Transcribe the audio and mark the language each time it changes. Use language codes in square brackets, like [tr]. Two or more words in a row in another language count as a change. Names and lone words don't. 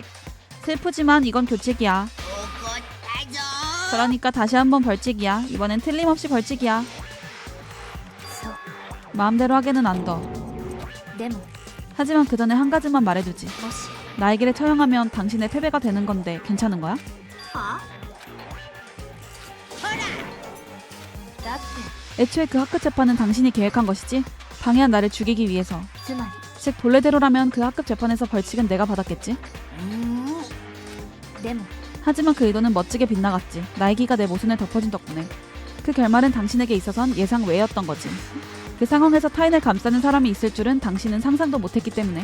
[ko] 슬프지만 이건 교칙이야. 그러니까 다시 한번 벌칙이야. 이번엔 틀림없이 벌칙이야. [ja] そう [ko] 마음대로 하게는 안 둬. [ja] でも [ko] 하지만 그 전에 한 가지만 말해두지. [ja] もし [ko] 나에게를 처형하면 당신의 패배가 되는 건데 괜찮은 거야? [ja] はだって [ko] 애초에 그 학교 재판은 당신이 계획한 것이지? 방해한 나를 죽이기 위해서. [ja] つまり [ko] 즉 본래대로라면 그 학급 재판에서 벌칙은 내가 받았겠지? [ja] でも [ko] 하지만 그 의도는 멋지게 빗나갔지. 나에기가 내 모순을 덮어준 덕분에. 그 결말은 당신에게 있어선 예상 외였던 거지. 그 상황에서 타인을 감싸는 사람이 있을 줄은 당신은 상상도 못했기 때문에.